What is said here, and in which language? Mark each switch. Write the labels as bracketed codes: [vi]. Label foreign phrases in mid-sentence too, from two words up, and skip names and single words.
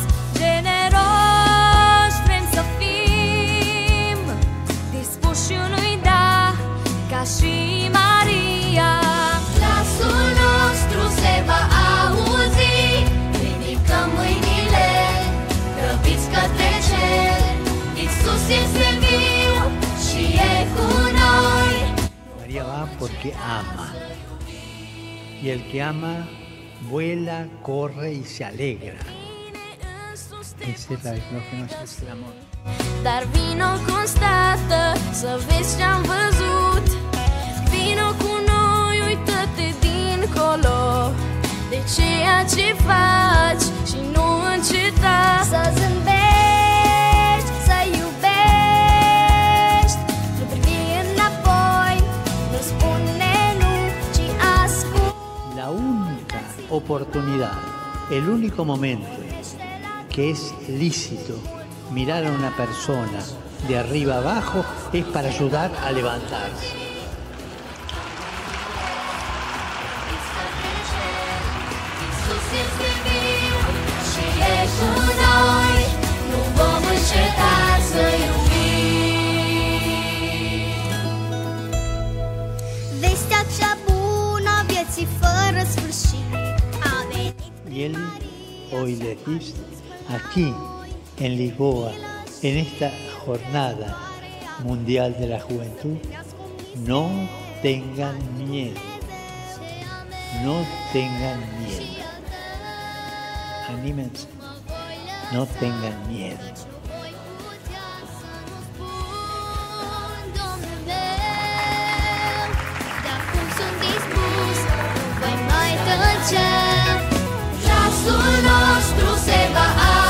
[ro] Generoși vrem să fim, dispuși unui da, ca și Maria. Glasul nostru se va auzi, ridicăm mâinile, grăbiți către cer. Iisus este viu și e cu noi. [es] María va porque ama. Y el que ama vuela, corre y se alegra. Ese es lo que nos hace el amor. [ro] Dar vino constată să vezi ce-am văzut. Vino cu noi, uită-te dincolo de ceea ce faci și nu înceta să zâmbești, să iubești. Nu privi înapoi, nu spune nu, ci ascult. [es] La única oportunidad, el único momento que es lícito mirar a una persona de arriba abajo es para ayudar a levantarse. [ro] Iisus este viu și e cu noi, nu vom înceta să iubim. Vestea cea bună a vieții fără sfârșit a venit. [es] Y él hoy les dice, aquí en Lisboa, en esta jornada mundial de la juventud, no tengan miedo, no tengan miedo. Anímense, no tengan miedo. [ro] Domnul meu, de acum sunt dispus, nu voi mai tăcea. Glasul nostru se va